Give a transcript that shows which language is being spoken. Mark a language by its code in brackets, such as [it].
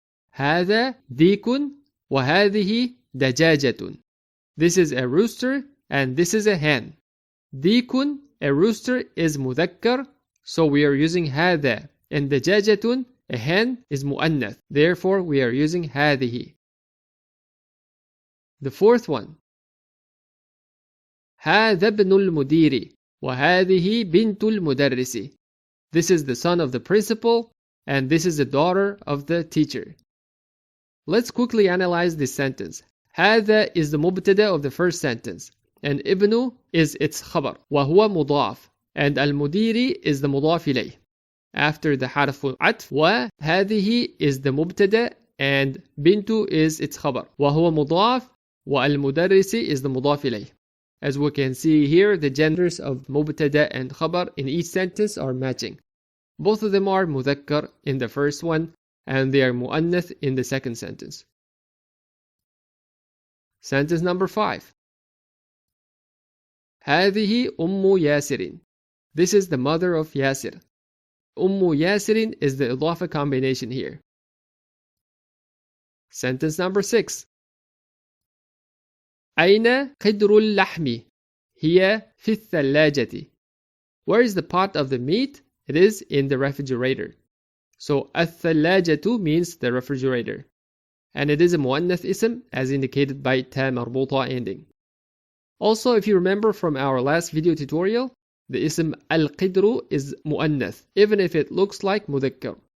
[ar] هذا ديك وهذه دجاجة. [en] This is a rooster and this is a hen. ديك, a rooster, is مذكر, so we are using هذا. And دجاجة, a hen, is مؤنث. Therefore, we are using هذه. The fourth one. [ar] هذا ابن المدير وهذه بنت المدرس. [en] This is the son of the principal and this is the daughter of the teacher. Let's quickly analyze this sentence. هذا is the مبتدا of the first sentence and ابن is its [ar] خبر وهو مضاف [en] and المدير is the مضاف إليه. After the [ar] حرف عطف وهذه [en] is the مبتدا and بنت is its [ar] خبر وهو مضاف والمدرس [en] is the مضاف إليه. As we can see here, the genders of مبتدا and خبر in each sentence are matching. Both of them are مذكر in the first one and they are مؤنث in the second sentence. Sentence number 5. [ar] هذه أم ياسر. [en] This is the mother of Yasir. ياسر is the إضافة combination here. Sentence number 6. [ar] أين قدر اللحم؟ هي في الثلاجة. [en] Where is the pot of the meat? It is in the refrigerator. So الثلاجة means the refrigerator. And it is a مؤنث اسم as indicated by تا مربوطة ending. Also, if you remember from our last video tutorial, the اسم القدر is مؤنث even if it looks like مذكر.